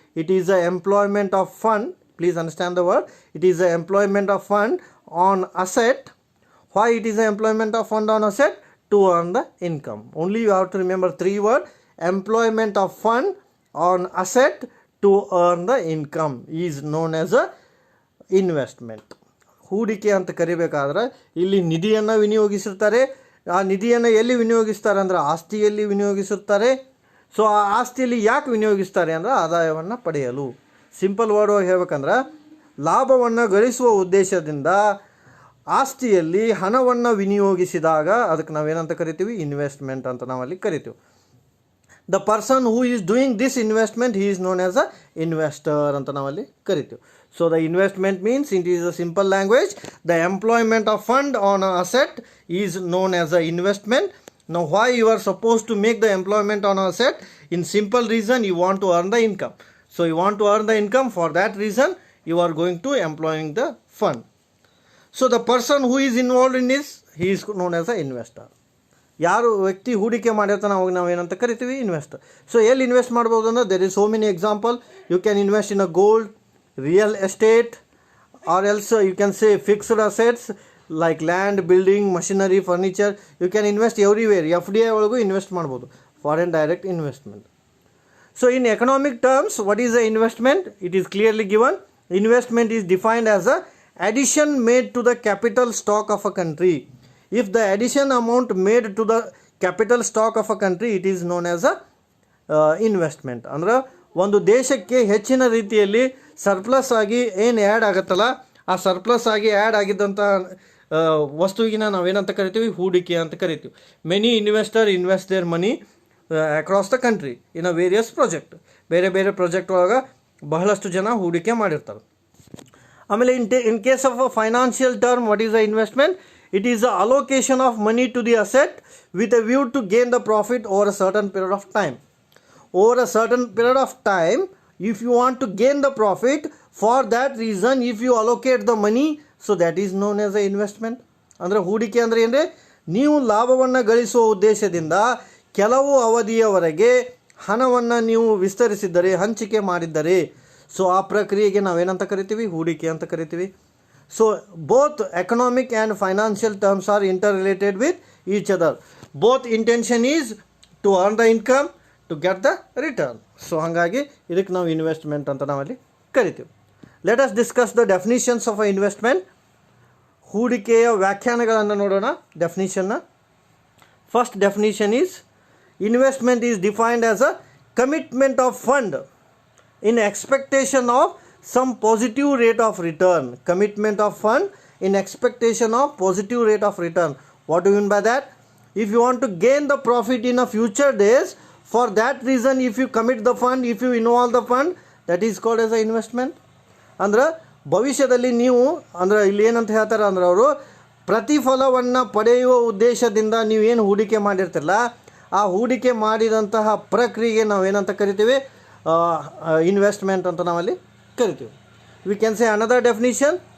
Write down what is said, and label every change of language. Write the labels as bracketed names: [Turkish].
[English] It is the employment of fund. Please understand the word. It is the employment of fund on asset. Why it is the employment of fund on asset? To earn the income. Only you have to remember three words. Employment of fund on asset to earn the income is known as a investment. [Kannada] ಹೂಡಿಕೆ ಅಂತ ಕರಿಬೇಕಾದ್ರೆ ಇಲ್ಲಿ ನಿಧಿಯನ್ನು ವಿನಿಯೋಗಿಸಿರ್ತಾರೆ. ಆ ನಿಧಿಯನ್ನು ಎಲ್ಲಿ ವಿನಿಯೋಗಿಸ್ತಾರೆ ಅಂದರೆ ಆಸ್ತಿಯಲ್ಲಿ ವಿನಿಯೋಗಿಸುತ್ತಾರೆ. So ಆ ಆಸ್ತಿಯಲ್ಲಿ ಯಾಕೆ ವಿನಿಯೋಗಿಸ್ತಾರೆ ಅಂದರೆ ಆದಾಯವನ್ನು ಪಡೆಯಲು. ಸಿಂಪಲ್ ವರ್ಡ್ ಹೇಳ್ಬೇಕಂದ್ರೆ ಲಾಭವನ್ನು ಗಳಿಸುವ ಉದ್ದೇಶದಿಂದ ಆಸ್ತಿಯಲ್ಲಿ ಹಣವನ್ನು ವಿನಿಯೋಗಿಸಿದಾಗ ಅದಕ್ಕೆ ನಾವೇನಂತ ಕರಿತೀವಿ? [English] investment [Kannada] ಅಂತ ನಾವಲ್ಲಿ ಕರಿತೀವಿ. [English] The person who is doing this investment he is known as a investor ಅಂತ ನಾವಲ್ಲಿ ಕರಿತೀವಿ. So the investment means it is a simple language. The employment of fund on a asset is known as a investment. Now why you are supposed to make the employment on an asset? In simple reason, you want to earn the income. So you want to earn the income, for that reason you are going to employing the fund. So the person who is involved in this, he is known as an investor. [Kannada] ಯಾರು ವ್ಯಕ್ತಿ ಹೂಡಿಕೆ ಮಾಡಿರ್ತಾನೆ ಅವಾಗ ನಾವು ಏನಂತ ಕರಿತೀವಿ? Investor. So ಎಲ್ಲಿ invest ಮಾಡ್ಬೋದು ಅಂದ್ರೆ [English] There is so many example. You can invest in a gold, real estate, or else you can say fixed assets like land, building, machinery, furniture. You can invest everywhere. FDI [Kannada] ಒಳಗೂ invest ಮಾಡ್ಬೋದು, [English] Foreign direct investment. So in economic terms, what is the investment? It is clearly given. Investment is defined as a addition made to the capital stock of a country. If the addition amount made to the capital stock of a country, it is known as a investment. [Kannada] ಅಂದ್ರೆ ಒಂದು ದೇಶಕ್ಕೆ ಹೆಚ್ಚಿನ ರೀತಿಯಲ್ಲಿ surplus ಆಗಿ ಏನು add ಆಗುತ್ತಲ್ಲ, ಆ surplus ಆಗಿ ಆ್ಯಡ್ ಆಗಿದ್ದಂಥ ವಸ್ತುವಿನ ನಾವೇನಂತ ಕರಿತೀವಿ? ಹೂಡಿಕೆ ಅಂತ ಕರಿತೀವಿ. [English] Many investor invest their money across the country in a various project. [Kannada] ಬೇರೆ ಬೇರೆ ಪ್ರಾಜೆಕ್ಟ್ ಒಳಗೆ ಬಹಳಷ್ಟು ಜನ ಹೂಡಿಕೆ ಮಾಡಿರ್ತಾರೆ. [English] ಆಮೇಲೆ in case of a financial term, what is the investment? It is the allocation of money to the asset with a view to gain the profit over a certain period of time. Over a certain period of time, if you want to gain the profit, for that reason if you allocate the money, so that is known as a investment. [Kannada] ಅಂದರೆ ಹೂಡಿಕೆ ಅಂದರೆ ಏನ್ರಿ? ನೀವು ಲಾಭವನ್ನು ಗಳಿಸುವ ಉದ್ದೇಶದಿಂದ ಕೆಲವು ಅವಧಿಯವರೆಗೆ ಹಣವನ್ನು ನೀವು ವಿಸ್ತರಿಸಿದ್ದರೆ, ಹಂಚಿಕೆ ಮಾಡಿದ್ದರೆ, ಸೊ ಆ ಪ್ರಕ್ರಿಯೆಗೆ ನಾವೇನಂತ ಕರಿತೀವಿ? ಹೂಡಿಕೆ ಅಂತ ಕರಿತೀವಿ. [English] So both economic and financial terms are inter related with each other. Both intention is to earn the income, to get the return. [Kannada] So ಹಾಗಾಗಿ ಇದಕ್ಕೆ ನಾವು ಇನ್ವೆಸ್ಟ್ಮೆಂಟ್ ಅಂತ ನಾವಲ್ಲಿ ಕರಿತೀವಿ. [English] Let us discuss the definitions of a investment. [Kannada] ಹೂಡಿಕೆಯ ವ್ಯಾಖ್ಯಾನಗಳನ್ನು ನೋಡೋಣ. [English] ಡೆಫಿನಿಷನ್ನ first definition is, investment is defined as a commitment of fund in expectation of some positive rate of return. Commitment of fund in expectation of positive rate of return. What do you mean by that? If you want to gain the profit in a future days, for that reason if you commit the fund, if you involve the fund, that is called as a investment. [Kannada] ಅಂದ್ರೆ ಭವಿಷ್ಯದಲ್ಲಿ ನೀವು ಅಂದ್ರೆ ಇಲ್ಲಿ ಏನಂತ ಹೇಳ್ತಾರೆ ಅಂದ್ರೆ ಅವರು ಪ್ರತಿಫಲವನ್ನು ಪಡೆಯುವ ಉದ್ದೇಶದಿಂದ ನೀವೇನು ಹೂಡಿಕೆ ಮಾಡಿರ್ತಿರಲ್ಲ, ಆ ಹೂಡಿಕೆ ಮಾಡಿದಂತಹ ಪ್ರಕ್ರಿಯೆಗೆ ನಾವೇನಂತ ಕರಿತೀವಿ? [English] investment [Kannada] ಅಂತ ನಾವಲ್ಲಿ ಕರಿತೀವಿ. [English] We can say another definition.